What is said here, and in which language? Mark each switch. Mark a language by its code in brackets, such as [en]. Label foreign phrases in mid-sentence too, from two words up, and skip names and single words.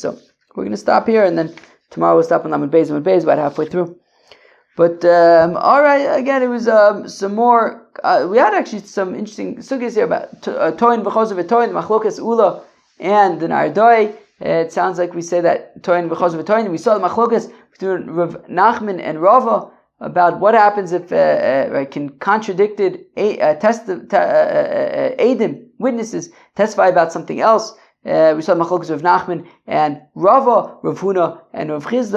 [en] So we're going to stop here and then tomorrow we'll stop on Lamed Beis about halfway through. But, alright, again, it was some more, we had actually some interesting sugyas here about [he] טוען וחוזר וטוען, [en] Machlokas Ula, and the Nardoi. It sounds like we say that [he] טוען וחוזר וטוען. [en] We saw the Machlokas between Rav Nachman and Rava about what happens if can contradicted Eidim, witnesses, testify about something else. We saw the Machlokas of Nachman and Rava, Rav Huna, and Rav Chizda.